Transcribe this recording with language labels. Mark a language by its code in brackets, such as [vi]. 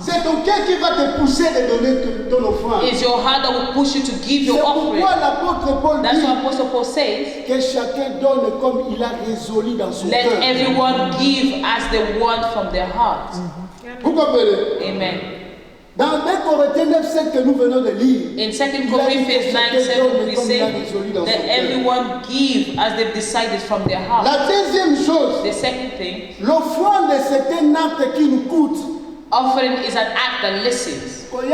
[fr] C'est ton cœur qui va te pousser de donner ton offrande. [en] It's your heart that will push you to give your offering. [fr] C'est pourquoi l'apôtre Paul [en] That's [fr] dit [en] what Apostle Paul says. [fr] que chacun donne comme il a résolu dans son [en] Let [fr] cœur. [en] everyone give as they want from their heart. [fr] Vous comprenez? [en] Amen. [fr] Dans 2 Corinthiens 9:7 que nous venons de lire, [en] In 2 Corinthians 9:7, we say, let everyone give as they've decided from their heart. [fr] la deuxième chose, [en] The second thing, [fr] l'offrande c'est un acte qui nous coûte. [en] offering is an act that listens.